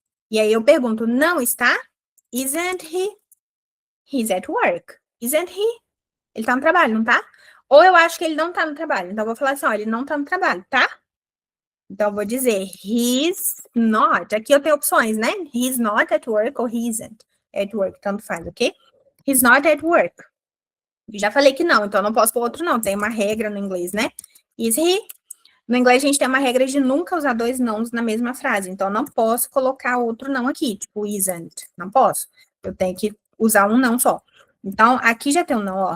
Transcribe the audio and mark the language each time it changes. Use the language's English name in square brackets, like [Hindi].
[Portuguese] E aí eu pergunto, não está? [English] Isn't he? He's at work. Isn't he? [Portuguese] Ele tá no trabalho, não tá? Ou eu acho que ele não tá no trabalho. Então, eu vou falar assim, ó, ele não tá no trabalho, tá? Então, eu vou dizer, [English] he's not. [Portuguese] Aqui eu tenho opções, né? [English] He's not at work [Portuguese] ou [English] he isn't at work. [Portuguese] Tanto faz, ok? [English] He's not at work. [Portuguese] Já falei que não, então eu não posso pôr outro não. Tem uma regra no inglês, né? [English] Is he? [Portuguese] No inglês, a gente tem uma regra de nunca usar dois nãos na mesma frase. Então, eu não posso colocar outro não aqui, tipo isn't. Não posso. Eu tenho que usar um não só. Então, aqui já tem um não, ó.